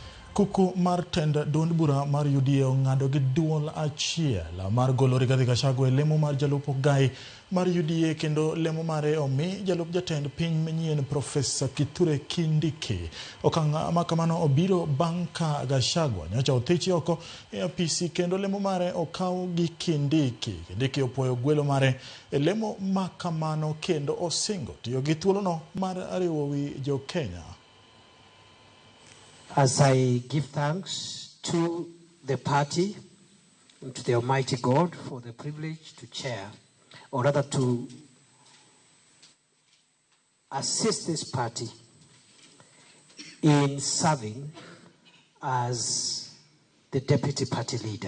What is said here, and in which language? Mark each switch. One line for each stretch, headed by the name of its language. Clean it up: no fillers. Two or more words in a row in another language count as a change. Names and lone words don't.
Luo (Kenya and Tanzania): Kuku mar tend duond bura mar UDA ong'ado gi duol achiel mar golo Rigathi Gachagua e lemo mar jalup ogai mar UDA kendo lemo mare omi jalup jatend piny manyien Profesa Kithure Kindiki. Okang' makamano obiro bang' ka Gachagua nyocha othichi oko e apisi kendo lemo mare okaw gi Kindiki. Kindiki opwoyo gwelo mare e lemo makamano kendo osingo tiyo gi thuolono mar riwo wi jo Kenya.
English: As I give thanks to the party and to the Almighty God for the privilege to chair, or rather to assist this party in serving as the deputy party leader.